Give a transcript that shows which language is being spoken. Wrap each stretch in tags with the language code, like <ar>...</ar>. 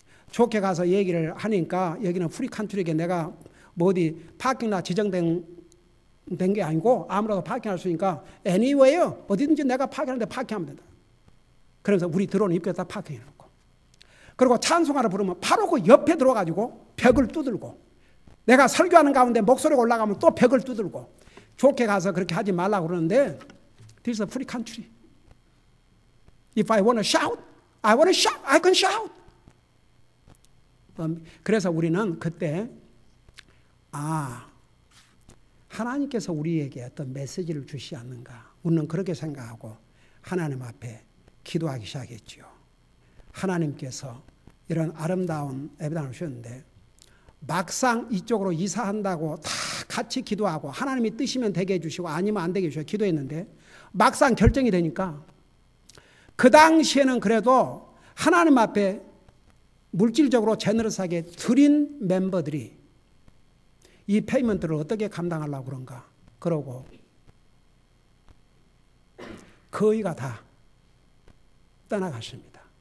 <ko>좋게 가서 얘기를 하니까 여기는 프리칸트리게 내가 뭐 어디 파킹lot 지정된 게 아니고 아무래도 파킹할 수 있으니까 anywhere 어디든지 내가 파킹하는데 파킹하면 된다. 그래서 우리 들어오는 입구에다 파킹해 놓고 그리고 찬송가를 부르면 바로 그 옆에 들어가지고 벽을 두들고 내가 설교하는 가운데 목소리가 올라가면 또 벽을 두들고 좋게 가서 그렇게 하지 말라고 그러는데</ko> <en>This is a free country. If I want to shout, I want to shout. I can shout.</en> <ko>그래서 우리는 그때 하나님께서 우리에게 어떤 메시지를 주시지 않는가. 우리는 그렇게 생각하고 하나님 앞에 기도하기 시작했죠. 하나님께서 이런 아름다운 예배당을 주셨는데 막상 이쪽으로 이사한다고 다 같이 기도하고 하나님이 뜨시면 되게 해주시고 아니면 안 되게 해주시고 기도했는데 막상 결정이 되니까 그 당시에는 그래도 하나님 앞에 물질적으로 제너러스하게 드린 멤버들이 이 페이먼트를 어떻게 감당하려고 그런가 그러고 거의가 다 떠나갔습니다.</ko>